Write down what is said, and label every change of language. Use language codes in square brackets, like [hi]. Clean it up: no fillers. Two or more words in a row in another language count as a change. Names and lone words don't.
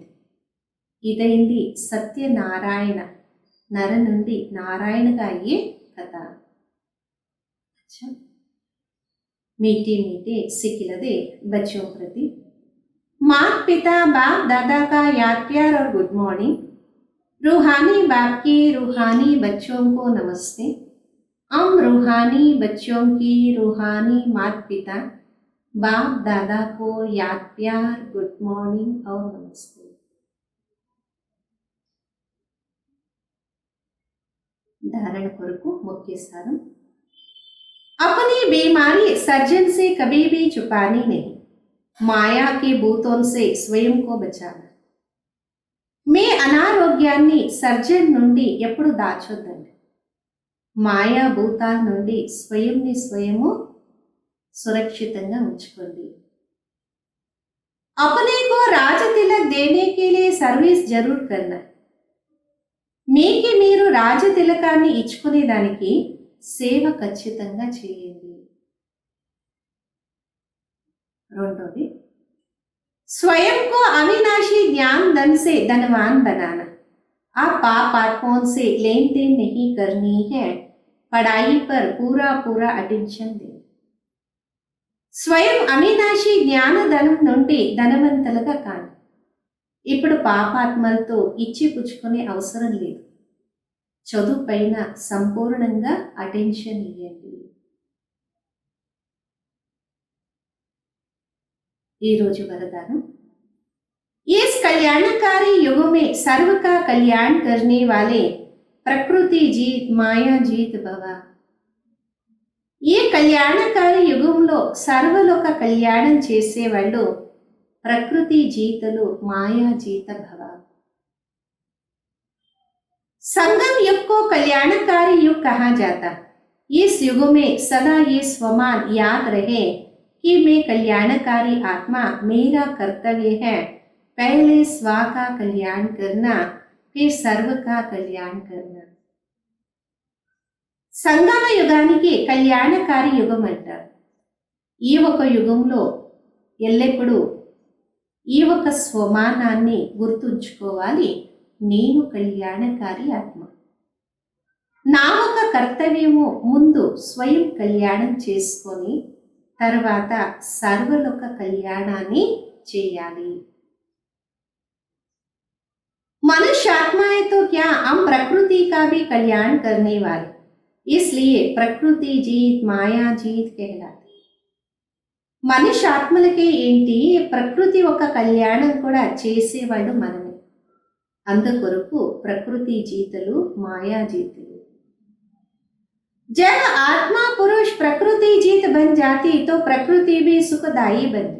[te] ఇదైంది సత్యనారాయణ, నర నుండి నారాయణగా అయ్యే కథ. [hi] मीठे मीठे सिखिलदे बच्चों प्रति माता पिता बाप दादा का याद प्यार और [en] good morning. [hi] रूहानी बाप की रूहानी बच्चों को नमस्ते। हम रूहानी बच्चों की रूहानी माता पिता बाप दादा को याद प्यार [en] good morning [hi] और नमस्ते। [te] ధారణ కొరకు ముఖ్య సారం। [hi] अपनी बीमारी सर्जन से कभी भी छुपानी नहीं, माया के भूतों से स्वयं को बचाना। [te] మీ అనారోగ్యాన్ని సర్జన్ నుండి ఎప్పుడు దాచొద్దండి. మాయా భూతాల నుండి స్వయంని స్వయము సురక్షితంగా ఉంచుకోండి. [hi] अपने को राज तिलक देने के लिए सर्विस जरूर करना. [te] మీకి మీరు రాజ తిలకాన్ని ఇచ్చుకునే దానికి సేవ ఖచ్చితంగా చేయండి. రెండోది, [hi] स्वयं को अविनाशी ज्ञान धन से धनवान बनाना. आप पाप आत्माओं से लेन देन नहीं करनी है, पढ़ाई पर पूरा पूरा अटेंशन दें. [te] స్వయం అవినాశి జ్ఞాన ధనం నుండి ధనవంతులుగా కాండి. ఇప్పుడు పాపాత్మలతో ఇచ్చి పుచ్చుకునే అవసరం లేదు. చదువు పైన సంపూర్ణంగా అటెన్షన్ ఇవ్వండి. ఈరోజు వరదానం. [hi] इस कल्याणकारी युग में सर्व का कल्याण करने वाले प्रकृति जीत माया जीत भवा. [te] ఈ కళ్యాణకారి యుగంలో సర్వలోక కళ్యాణం చేసేవాళ్ళు ప్రకృతి జీతలు మాయా జీత భవ. [hi] संगम युग को कल्याणकारी युग कहा जाता. इस युग में सदा ये स्वमान याद रहे कि मैं कल्याणकारी आत्मा, मेरा कर्तव्य है पहले स्व का कल्याण करना, फिर सर्व का कल्याण करना. [te] సంగమ యుగానికి కళ్యాణకారి యుగం అంటారు. ఈ ఒక యుగంలో ఎల్లప్పుడూ ఈ ఒక స్వమానాన్ని గుర్తుంచుకోవాలి. నేను కళ్యాణకారి ఆత్మ. నా ఒక కర్తవ్యము ముందు స్వయం కళ్యాణం చేసుకొని తర్వాత సర్వలోక కళ్యాణాన్ని చేయాలి. [hi] मनुष्य आत्माएं तो क्या, हम प्रकृति का भी कल्याण करने वाले, इसलिए प्रकृति जीत माया जीत कहलाती. [te] మనిషి ఆత్మలకే ఏంటి, ప్రకృతి ఒక కళ్యాణం కూడా చేసేవాళ్ళు మనమే. అందుకొరకు ప్రకృతి జీతలు మాయా జీతులు. [hi] जब आत्मा पुरुष प्रकृति जीत बन जाती तो प्रकृति भी सुखदायी बन जाती.